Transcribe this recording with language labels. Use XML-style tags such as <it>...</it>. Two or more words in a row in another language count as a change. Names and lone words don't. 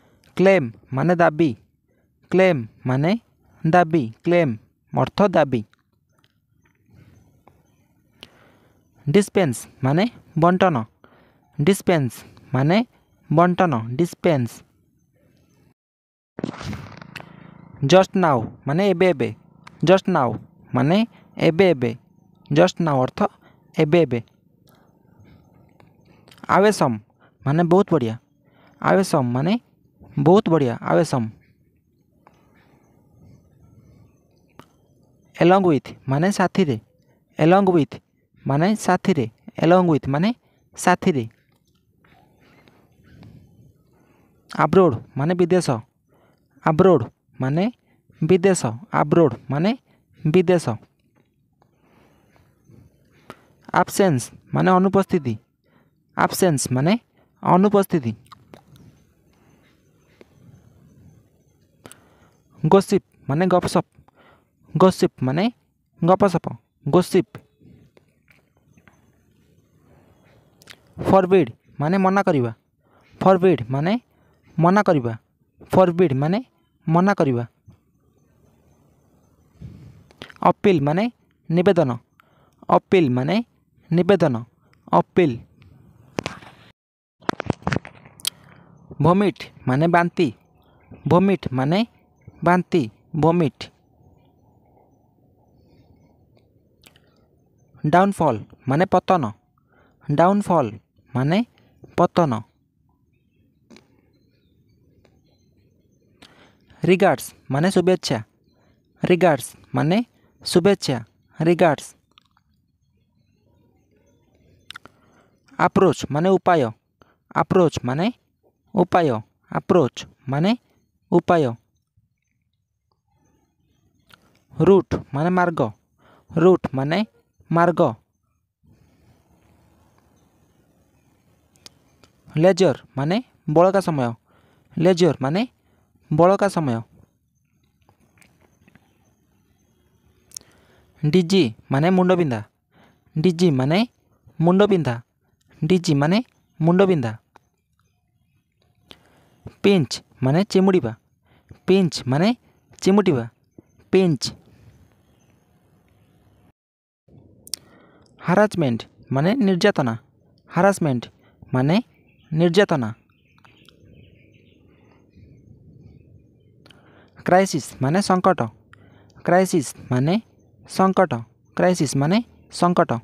<or>କ୍ଲେମ ମାନେ ଦାବି କ୍ଲେମ ମାନେ ଦାବି କ୍ଲେମ ଅର୍ଥ ଦାବି ଡିସପେନ୍ସ ମାନେ ବଣ୍ଟନ ଡିସପେନ୍ସ ମାନେ ବଣ୍ଟନ ଡିସପେନ୍ସ</or> <en>just now</en> <or>ମାନେ ଏବେ ଏବେ</or> <en>just now</en> <or>ମାନେ ଏବେ ଏବେ</or> <en>just now</en> <or>ଅର୍ଥ ଏବେ ଏବେ ଆୱେସମ ମାନେ</or> <hi>बहुत बढ़िया</hi> <or>ଆୱେସମ ମାନେ</or> <hi>बहुत बढ़िया</hi> <or>ଆୱେସମ</or> <en>along with</en> <or>ମାନେ ସାଥୀ ରେ</or> <en>along with</en> <or>ମାନେ ସାଥୀ ରେ</or> <en>along with</en> <or>ମାନେ ସାଥୀ ରେ ଅବ୍ରୋଡ ମାନେ ବିଦେଶ ଅବ୍ରୋଡ ମାନେ ବିଦେଶ ଅବ୍ରୋଡ ମାନେ ବିଦେଶ ଏବସେନ୍ସ ମାନେ ଅନୁପସ୍ଥିତି ଏବସେନ୍ସ ମାନେ ଅନୁପସ୍ଥିତି ଗସିପ ମାନେ ଗପସପ ଗସିପ ମାନେ ଗପସପ ଗସିପ ଫରବିଡ ମାନେ ମନା କରିବା ଫରବିଡ ମାନେ ମନା କରିବା ଫରବିଡ ମାନେ ମନା କରିବା ଅପିଲ ମାନେ ନିବେଦନ ଅପିଲ ମାନେ ନିବେଦନ ଅପିଲ ଭୋମିଟ ମାନେ ବାନ୍ତି ଭୋମିଟ ମାନେ ବାନ୍ତି ଭୋମିଟ ଡାଉନଫଲ ମାନେ ପତନ ଡାଉନଫଲ ମାନେ ପତନ ରିଗାର୍ଡସ ମାନେ ଶୁଭେଚ୍ଛା ରିଗାର୍ଡସ ମାନେ ଶୁଭେଚ୍ଛା ରିଗାର୍ଡସ ଆପ୍ରୋଚ ମାନେ ଉପାୟ ଆପ୍ରୋଚ ମାନେ ଉପାୟ ଆପ୍ରୋଚ ମାନେ ଉପାୟ ରୁଟ ମାନେ ମାର୍ଗ ରୁଟ ମାନେ ମାର୍ଗ ଲେଜର ମାନେ ବଳକା ସମୟ ଲେଜର ମାନେ ବଳକା ସମୟ ଡିଜି ମାନେ ମୁଣ୍ଡବିନ୍ଧା ଡିଜି ମାନେ ମୁଣ୍ଡବିନ୍ଧା ଡିଜି ମାନେ ମୁଣ୍ଡବିନ୍ଧା ପିଞ୍ଚ ମାନେ ଚିମୁଡ଼ିବା ପିଞ୍ଚ ମାନେ ଚିମୁଟିବା ପିଞ୍ଚ ହାରାସମେଣ୍ଟ ମାନେ ନିର୍ଯାତନା ହାରାସମେଣ୍ଟ ମାନେ ନିର୍ଯାତନା କ୍ରାଇସିସ ମାନେ ସଙ୍କଟ କ୍ରାଇସିସ ମାନେ ସଙ୍କଟ କ୍ରାଇସିସ ମାନେ ସଙ୍କଟ</or>